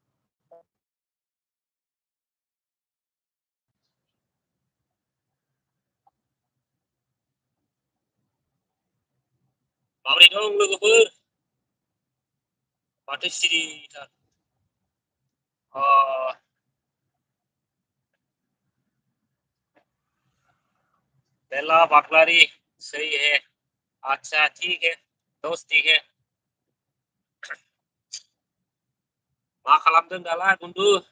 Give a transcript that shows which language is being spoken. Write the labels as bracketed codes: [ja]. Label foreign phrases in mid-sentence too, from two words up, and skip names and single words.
[brx] माबोरै दं लोगोफोर माथो सिरिथार। [hi] बेला बागलारी सही है। अच्छा ठीक है दोस्त ठीक है। [brx] मा खालामदों दालाय बुन्दु?